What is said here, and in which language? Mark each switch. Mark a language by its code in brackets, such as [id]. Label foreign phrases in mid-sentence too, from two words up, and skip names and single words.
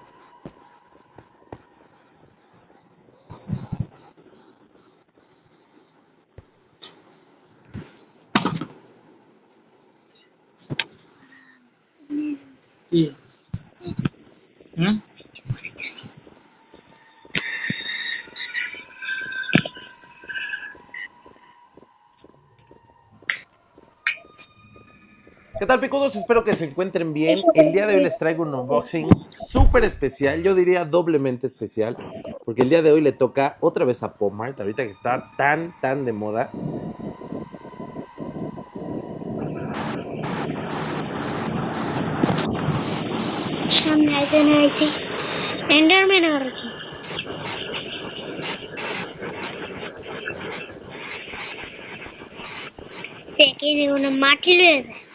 [bn] কি হুম [es] ¿Qué tal, picudos? Espero que se encuentren bien. El día de hoy les traigo un unboxing súper especial, yo diría doblemente especial, porque el día de hoy le toca otra vez a Pomart, ahorita que está tan de moda. [bn] সামনে একজন হয়েছে এন্ডারম্যান আর কি, দেখে যেমন মাটি লয়ে যায়।